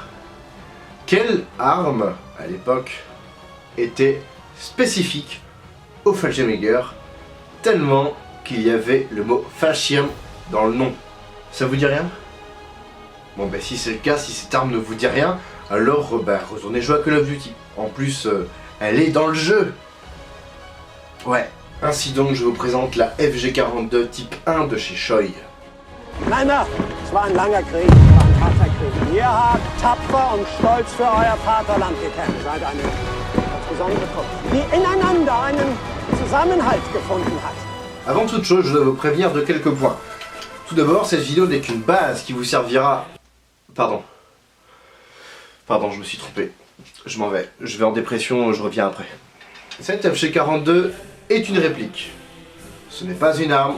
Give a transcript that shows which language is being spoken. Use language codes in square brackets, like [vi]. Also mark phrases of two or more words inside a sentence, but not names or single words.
[fr] Quelle arme, à l'époque, était spécifique au Fallschirmjäger, tellement qu'il y avait le mot Fallschirm dans le nom? Ça vous dit rien? Bon ben si c'est le cas, si cette arme ne vous dit rien, alors retournez jouer à Call of Duty. En plus, elle est dans le jeu. Ouais. Ainsi donc, je vous présente la FG42 type 1 de chez Shoei. [de] Männer, es war ein langer Krieg, es war ein harter Krieg. Ihr habt tapfer und stolz für euer Vaterland gekämpft. Seid eine ganz besondere Truppe, die ineinander einen Zusammenhalt gefunden hat. [fr] Avant toute chose, je dois vous prévenir de quelques points. Tout d'abord, cette vidéo n'est qu'une base qui vous servira... Pardon, je me suis trompé. Je m'en vais. Je vais en dépression, je reviens après. Cette FG42 est une réplique. Ce n'est pas une arme.